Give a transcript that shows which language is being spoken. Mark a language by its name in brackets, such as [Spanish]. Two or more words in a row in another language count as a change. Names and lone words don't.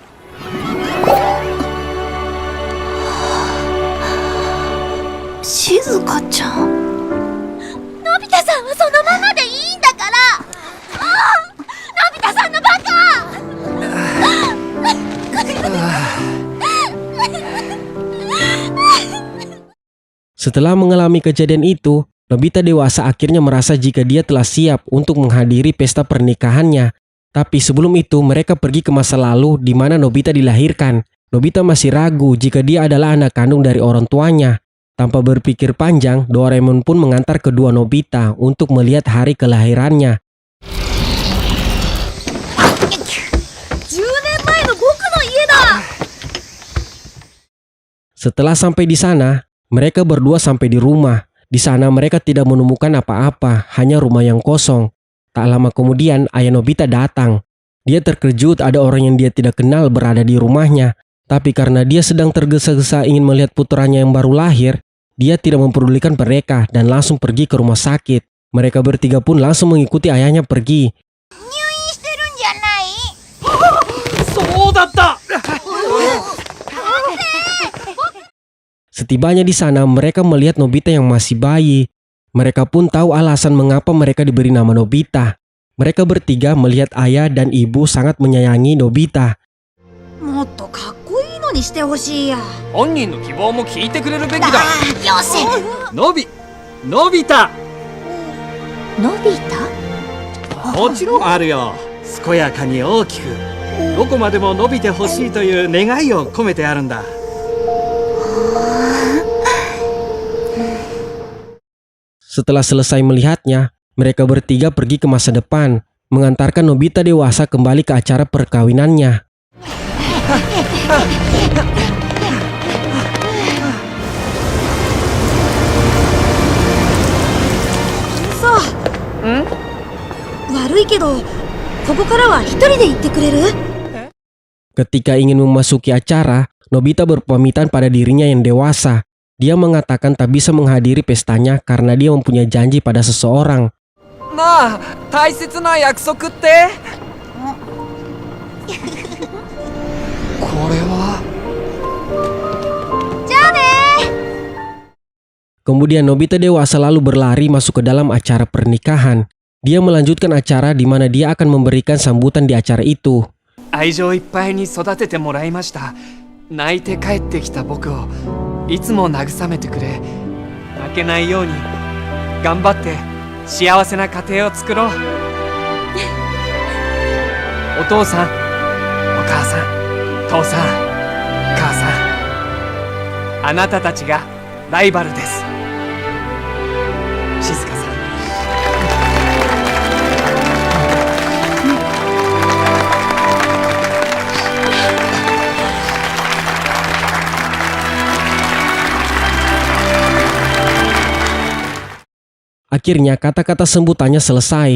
[Japanese] 静香ちゃん。のび太さんはそのままでいいんだから。のび太さんのバカ。 [Indonesian] Setelah mengalami kejadian itu, Nobita dewasa akhirnya merasa jika dia telah siap untuk menghadiri pesta pernikahannya. Tapi sebelum itu mereka pergi ke masa lalu di mana Nobita dilahirkan. Nobita masih ragu jika dia adalah anak kandung dari orang tuanya. Tanpa berpikir panjang, Doraemon pun mengantar kedua Nobita untuk melihat hari kelahirannya. [Japanese] 10 年前の僕の家だ。 [Indonesian] Setelah sampai di sana, mereka berdua sampai di rumah. Di sana mereka tidak menemukan apa-apa, hanya rumah yang kosong. Tak lama kemudian, ayah Nobita datang. Dia terkejut ada orang yang dia tidak kenal berada di rumahnya. Tapi karena dia sedang tergesa-gesa ingin melihat putranya yang baru lahir, dia tidak mempedulikan mereka dan langsung pergi ke rumah sakit. Mereka bertiga pun langsung mengikuti ayahnya pergi. [Japanese] してるんじゃない？そうだった。 [Indonesian] Setibanya di sana, mereka melihat Nobita yang masih bayi. Mereka pun tahu alasan mengapa mereka diberi nama Nobita. Mereka bertiga melihat ayah dan ibu sangat menyayangi Nobita. [Japanese] もっとかっこいいのにしてほしいや。本人の希望も聞いてくれるべきだ。よし。のび太。のび太？もちろんあるよ。健やかに大きく、どこまでも伸びてほしいという願いを込めてあるんだ。 [Indonesian] Setelah selesai melihatnya, mereka bertiga pergi ke masa depan, mengantarkan Nobita dewasa kembali ke acara perkawinannya. [Japanese] さあ、悪いけど、ここからは一人で行ってくれる？ [Indonesian] Ketika ingin memasuki acara, Nobita berpamitan pada dirinya yang dewasa. Dia mengatakan tak bisa menghadiri pestanya karena dia mempunyai janji pada seseorang. [Japanese] なあ、大切な約束って。これは。 [Indonesian] Kemudian Nobita dewasa lalu berlari masuk ke dalam acara pernikahan. Dia melanjutkan acara di mana dia akan memberikan sambutan di acara itu. [Japanese] 愛情いっぱいに育ててもらいました。泣いて帰ってきた僕をいつも慰めてくれ。負けないように頑張って幸せな家庭を作ろう。お父さん、お母さん、父さん、母さん、あなたたちがライバルです。静香さん。 [Indonesian] Akhirnya kata-kata sambutannya selesai.